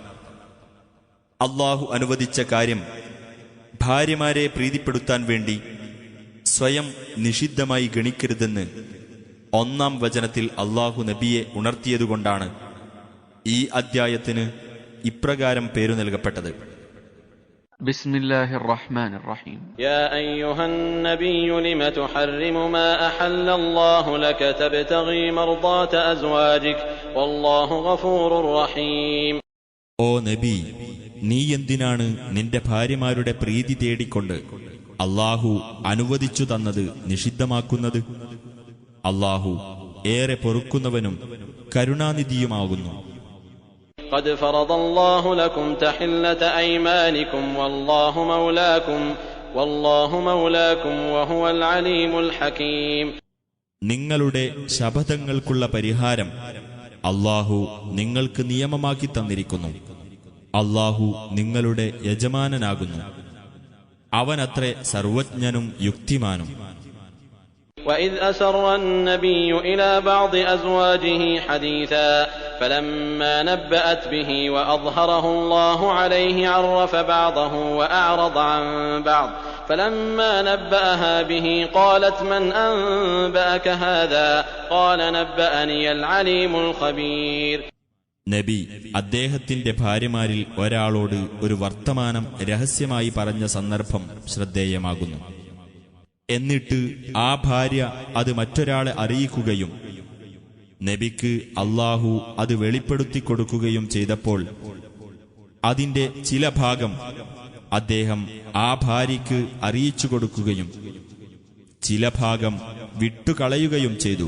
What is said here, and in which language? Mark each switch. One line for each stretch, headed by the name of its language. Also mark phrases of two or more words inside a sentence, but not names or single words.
Malayalam: അള്ളാഹു അനുവദിച്ച കാര്യം ഭാര്യമാരെ പ്രീതിപ്പെടുത്താൻ വേണ്ടി സ്വയം നിഷിദ്ധമായി ഗണിക്കരുതെന്ന് 1-ാം വചനത്തിൽ അള്ളാഹു നബിയെ ഉണർത്തിയതുകൊണ്ടാണ് ഈ അദ്ധ്യായത്തിന് ഇപ്രകാരം പേരു നൽകപ്പെട്ടത്.
Arabic: بسم الله الرحمن الرحيم يا أيها النبي لم تحرم ما أحل الله لك تبتغي مرضات أزواجك والله غفور رحيم.
Malayalam: ഓ നബി, നീ എന്തിനാണ് നിന്റെ ഭാര്യമാരുടെ പ്രീതി തേടിക്കൊണ്ട് അള്ളാഹു അനുവദിച്ചു തന്നത് നിഷിദ്ധമാക്കുന്നത്? അള്ളാഹു ഏറെ പൊറുക്കുന്നവനും കരുണാനിധിയുമാകുന്നു.
Arabic: قد فرض الله لكم تحلة أيمانكم والله مولاكم وهو العليم الحكيم.
Malayalam: നിങ്ങളുടെ ശപഥങ്ങൾക്കുള്ള പരിഹാരം അള്ളാഹു നിങ്ങൾക്ക് നിയമമാക്കി തന്നിരിക്കുന്നു. അള്ളാഹു നിങ്ങളുടെ യജമാനനാകുന്നു. അവനത്രേ സർവജ്ഞനും യുക്തിമാനും.
Arabic: وإذ أسر النبي إلى بعض أزواجه حديثا فلما نبأت به وأظهره الله عليه عرف بعضه وأعرض عن بعض فلما نبأها به قالت من أنبأك هذا قال نبأني العليم الخبير.
Malayalam: നബി അദ്ദേഹത്തിന്റെ ഭാര്യമാരിൽ ഒരാളോട് ഒരു വർത്തമാനം രഹസ്യമായി പറഞ്ഞ സന്ദർഭം ശ്രദ്ധേയമാകുന്നു. എന്നിട്ട് ആ ഭാര്യ അത് മറ്റൊരാളെ അറിയിക്കുകയും നബിക്ക് അള്ളാഹു അത് വെളിപ്പെടുത്തി കൊടുക്കുകയും ചെയ്തപ്പോൾ അതിന്റെ ചില ഭാഗം അദ്ദേഹം ആ ഭാര്യയ്ക്ക് അറിയിച്ചു കൊടുക്കുകയും ചില ഭാഗം വിട്ടുകളയുകയും ചെയ്തു.